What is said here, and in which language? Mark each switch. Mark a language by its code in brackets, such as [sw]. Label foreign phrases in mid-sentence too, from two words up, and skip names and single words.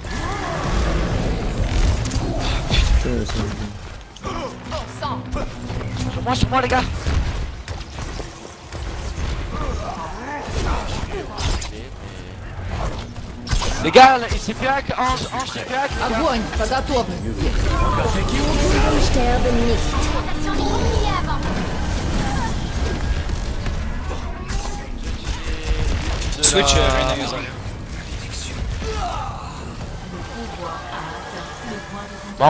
[fr] Putain, ça- Sur moi les gars. Les gars, c'est Piac, Ange, c'est Piac, les gars. [ru] Огонь по готовности. [fr] Station des boucliers avant. Switch, Reine. Le pouvoir a atteint le point de